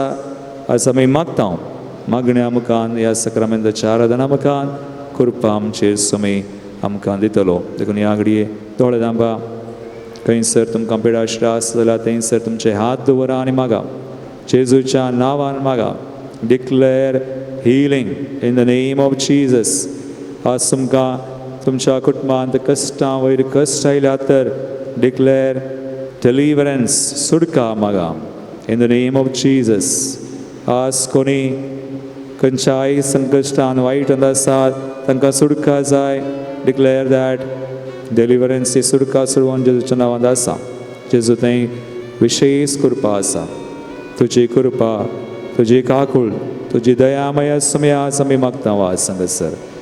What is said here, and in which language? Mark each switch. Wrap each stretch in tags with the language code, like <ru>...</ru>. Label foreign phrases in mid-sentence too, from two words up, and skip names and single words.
<kok>आज आमी मागता मागण्या मुखान ह्या सक्रामेंताच्या आराधना मुखान कृपा आमचेर सुमी आमकां दितलो. देखून ह्या घडये दोळे धांपा. खंयसर तुमकां पिडा त्रास जाल्यार थंयसर तुमचे हात दवरा आनी मागा. जेजूच्या नांवान मागा.</kok> <en>Declare healing in the name of Jesus.</en> <kok>आज तुमकां तुमच्या कुटुंबांत कश्टां वयर कश्ट आयल्या तर</kok> <en>declare deliverance.</en> <kok>सुटका मागा</kok> <en>in the name of Jesus.</en> <kok>आज कोणी खंयच्याय संकश्टान वायटांत आसात तांकां सुटका जाय.</kok> <en>Declare that deliverance</en> <kok>ही सुटका सुरवान जेजूच्या नांवांत आसा. जेजू थंय विशेश कृपा आसा. तुजी कृपा, तुजी काकूळ, तुजी दयामय सुमी आज आमी मागता वाज हांगासर.</kok>